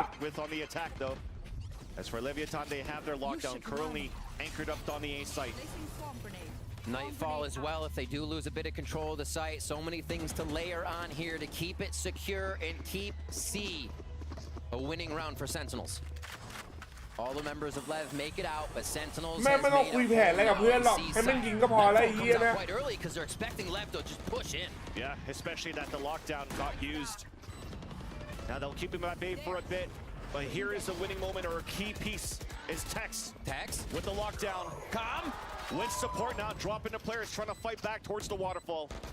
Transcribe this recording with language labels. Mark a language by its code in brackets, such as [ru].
[en] With on the attack though. As for Leviathan, they have their lockdown currently anchored up on the A site. Nightfall as well if they do lose a bit of control of the site. So many things to layer on here to keep it secure and keep C a winning round for Sentinels. All the members of LEV make it out, but Sentinels [th] แม่ไม่ต้องคุยแผนอะไรกับเพื่อนหรอกให้มันยิงก็พอแล้วไอ้เฮียนะ [en] quite early because they're expecting LEV to just push in. Yeah, especially that the lockdown got used. Now they'll keep him at bay for a bit, but here is a winning moment or a key piece is Tex. Tex with the lockdown. Calm. With support now, dropping the players trying to fight back towards the waterfall.